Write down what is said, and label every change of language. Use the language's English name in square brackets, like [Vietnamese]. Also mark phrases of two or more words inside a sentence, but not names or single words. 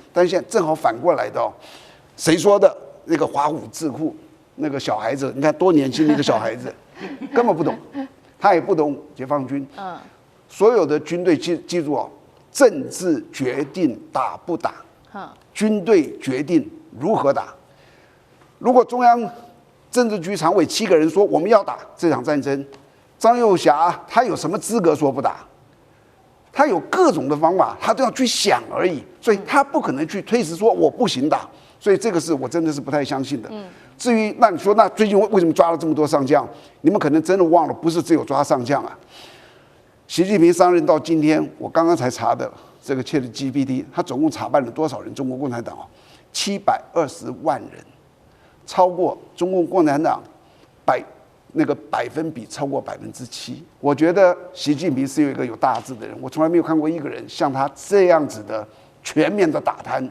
[Chinese] 但是現在正好反過來的哦，誰說的？那個華府智庫那個小孩子，你看多年輕的一個小孩子，根本不懂，他也不懂解放軍。所有的軍隊記住哦，政治決定打不打，軍隊決定如何打。如果中央政治局常委7個人說我們要打這場戰爭，張又俠他有什麼資格說不打？他有各種的方法，他都要去想而已，所以他不可能去推辭說我不行打。所以這個是我真的是不太相信的。至於那你說，那最近為什麼抓了這麼多上將？你們可能真的忘了，不是只有抓上將啊。習近平上任到今天，我剛剛才查的， 這個 ChatGPT， 他總共查辦了多少人？中國共產黨720萬人，超過中共共產党百分比超過7%。我覺得習近平是有一個有大志的人，我從來沒有看過一個人像他這樣子的全面的打貪。